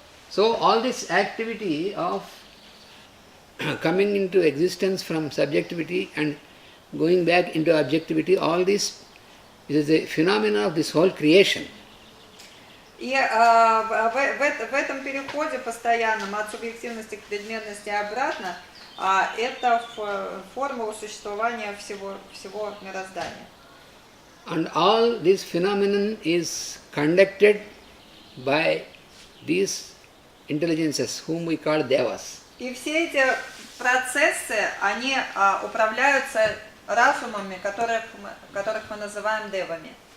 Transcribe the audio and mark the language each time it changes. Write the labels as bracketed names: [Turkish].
[English] So all this activity of coming into existence from subjectivity and going back into objectivity, all this is a phenomenon of this whole creation. [Russian] И в этом переходе постоянном от субъективности к предметности обратно, это формула существования всего мироздания. [English] And all this phenomenon is conducted by these intelligences, whom we call devas. [Russian] И все эти процессы, они управляются разумами, которых мы называем девами.